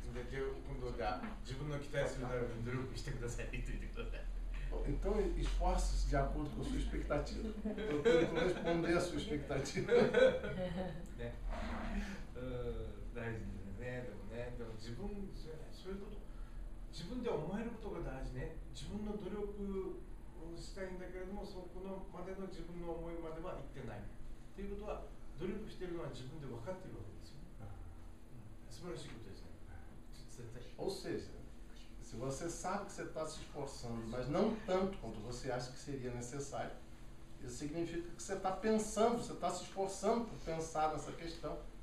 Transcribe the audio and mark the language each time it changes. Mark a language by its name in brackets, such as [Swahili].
[Japanese] で、今度じゃあ自分の期待するために努力してくださいって言ってみてください。 [Portuguese] Então, esforce-se de acordo com a sua expectativa. Eu tento responder a sua expectativa. [Japanese] ね、大事ですね。でも自分そういうこと。自分で思えることが大事ね。自分の努力をしたいんだけれども、そこのまでの自分の思いまでは行ってない。ということは、努力しているのは自分で分かっているわけですよ。素晴らしいことですね。 [Portuguese] Ou seja, se você sabe que você está se esforçando, mas não tanto quanto você acha que seria necessário, isso significa que você está pensando, você está se esforçando por pensar nessa questão.